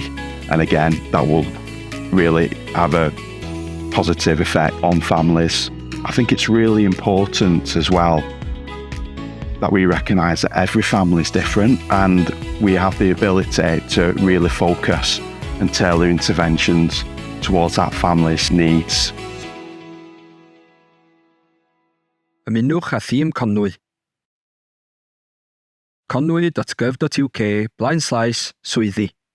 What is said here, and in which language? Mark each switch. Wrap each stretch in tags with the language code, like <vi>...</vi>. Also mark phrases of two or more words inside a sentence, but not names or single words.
<en>And again, that will really have a positive effect on families. I think it's really important as well that we recognise that every family is different and we have the ability to really focus and tailor interventions towards that family's needs.</en> <cy>Ymunwch â thîm Conwy. conwy.gov.uk/swyddi</cy>